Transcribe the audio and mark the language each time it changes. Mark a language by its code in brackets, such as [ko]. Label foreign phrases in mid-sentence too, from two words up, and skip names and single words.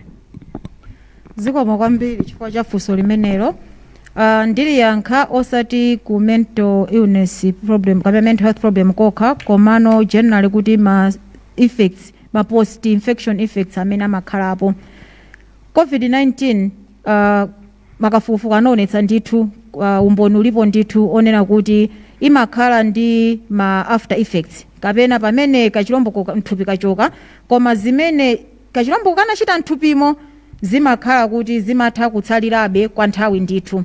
[ny] Zikomo kwambiri chifukwa cha funso limenelo. Ndili yankha osati ku [en] mental illness problem [ny] kapena [en] mental health problem [ny] kokha, komano generally kuti ma effects, ma [en] post infection effects [ny] amene amakhalapo. COVID-19 makafukufuku anaonetsa ndithu, umboni ulipo ndithu onena kuti imakhala ndi ma [en] after effects [ny] kapena pamene kachilombo mthupi kachoka, koma zimene kachilombo kanachita mthupimo zimakhala kuti zimatha kutsalirabe kwa nthawi ndithu.